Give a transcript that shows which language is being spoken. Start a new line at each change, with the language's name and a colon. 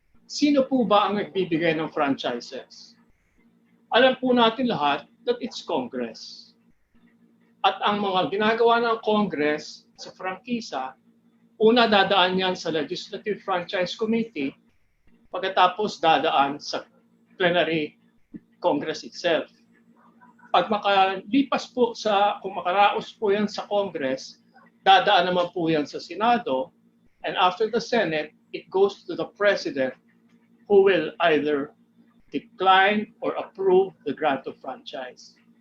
Filipino: Sino po ba ang nagbibigay ng franchises? Alam po natin lahat
English: that it's Congress.
Filipino: At ang mga ginagawa ng Congress sa prangkisa, una dadaan yan sa Legislative Franchise Committee, pagkatapos dadaan sa plenary Congress itself. Pag makalipas po kung makaraos po yan sa Congress, dadaan naman po yan sa Senado,
English: and after the Senate, it goes to the President who will either decline or approve the grant of franchise.